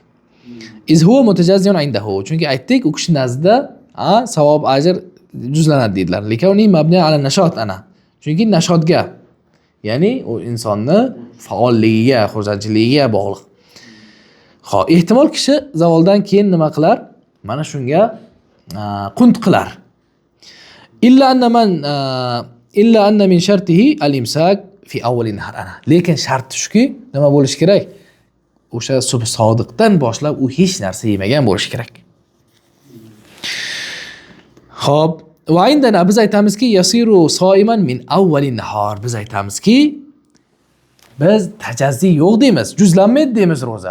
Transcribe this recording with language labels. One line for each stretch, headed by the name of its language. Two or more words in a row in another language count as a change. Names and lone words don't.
Arabic: إذ هو متجزئ عنده.
Uzbek: Chunki aytdik, o'qish nazdida savob ajr juzlanadi deydilar.
Arabic: لكونه مبني على النشاط
Uzbek: ana. Chunki nashotga, ya'ni u insonni faolligiga, xursandchiligiga bog'liq. Xo'p, ehtimol kishi zavoldan keyin nima qilar? Mana shunga qunt qilar.
Arabic: إلا أن من شرطه الإمساك في أول النهار ana.
Uzbek: Lekin shart shuki, nima bo'lish kerak? O'sha subh sodiqdan boshlab u hech narsa yemagan bo'lish kerak. Xo'p,
Arabic: وعندنا
Uzbek: biz aytamizki
Arabic: يصير صائما من أول النهار.
Uzbek: Biz aytamizki biz tajazzi yo'q deymiz, juzlanmaydi deymiz ro'za.